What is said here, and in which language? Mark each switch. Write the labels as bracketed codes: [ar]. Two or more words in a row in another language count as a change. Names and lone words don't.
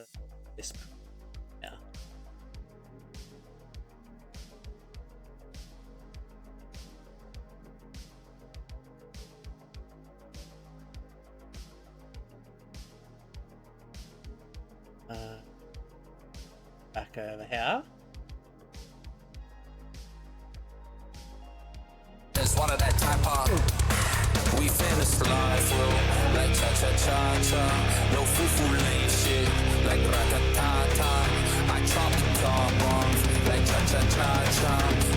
[en] Yeah. Back over here. Just one of that type of. We finna slide through like cha cha cha cha. No foo lane shit like ratatata. I chop the top off like cha cha cha cha.